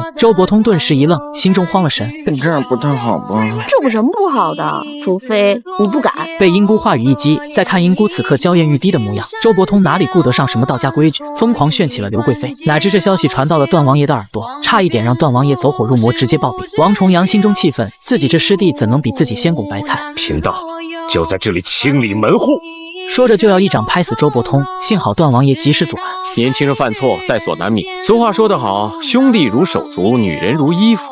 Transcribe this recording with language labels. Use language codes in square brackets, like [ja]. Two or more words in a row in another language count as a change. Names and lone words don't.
[zh] 周伯通顿时一愣，心中慌了神。这样不太好吧？这有什么不好的？除非你不敢。被英姑话语一激，再看英姑此刻娇艳欲滴的模样，周伯通哪里顾得上什么道家規矩，瘋狂炫起了刘貴妃。乃至這消息傳到了段王爺的耳朵，差一點讓段王爺走火入魔，直接暴斃。王重陽心中氣憤，自己這師弟怎能比自己先拱白菜？貧道就在這裡清理門戶。說着就要一掌拍死周伯通，幸好段王爺及時阻攔。年輕人犯錯在所難免。俗話說得好，兄弟如手足，女人如衣服。